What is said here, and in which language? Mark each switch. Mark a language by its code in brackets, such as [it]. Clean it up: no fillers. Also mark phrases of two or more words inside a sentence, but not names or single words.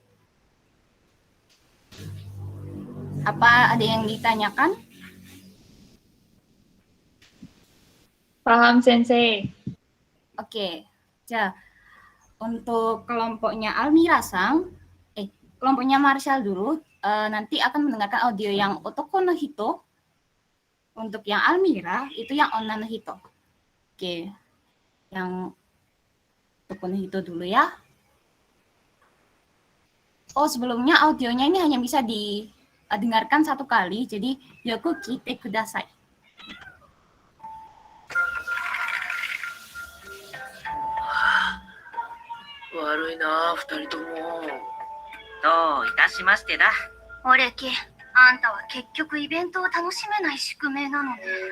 [id] Apa ada yang ditanyakan? Paham Sensei. Oke, untuk kelompoknya Almira-san, kelompoknya Marshall dulu, nanti akan mendengarkan audio yang [ja] 男の人, [id] Untuk yang Almira itu yang [ja] 女の人. [id] Oke, yang [ja] 男の人 [id] dulu ya. Oh, sebelumnya audionya ini hanya bisa didengarkan satu kali, jadi [ja] よく聞いてください. 悪いな、二人とも。どういたしましてだ。オレキ、あんたは結局イベントを楽しめない宿命なのね。